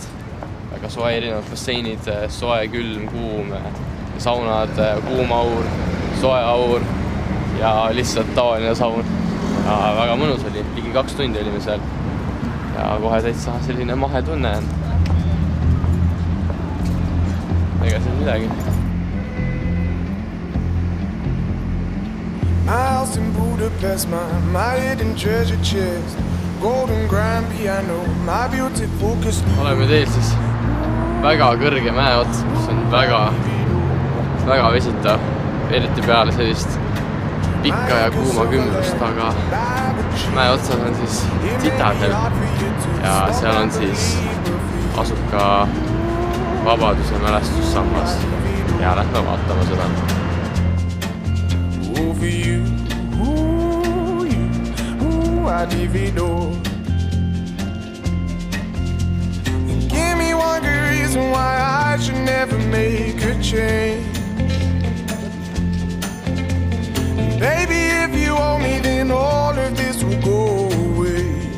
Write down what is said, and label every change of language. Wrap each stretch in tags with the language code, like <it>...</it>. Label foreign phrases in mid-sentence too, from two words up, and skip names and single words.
<et>Väga soe, erinevad basseinid, soe, külm, kuum, saunad, kuum aur, soe aur ja lihtsalt tavaline saun. Ja väga mõnus oli, ligi 2 tundi olime seal ja kohe täitsa selline mahetunne on. Ega seal midagi.</et> <en>House in Budapest, my hidden treasure chest, golden grand piano, my beauty focus.</en> <et>Oleme teel siis väga kõrge mäe ots, mis on väga vesitav, eriti peale sellist pikka ja kuuma kümnust, aga mäe otsas on siis Citadel ja seal on siis asub ka Vabaduse mälestussammas ja lähme vaatama seda.</et> <en>For you, I'd even know. Give me one good reason why I should never make a change. Baby, if you owe me, then all of this will go away.</en>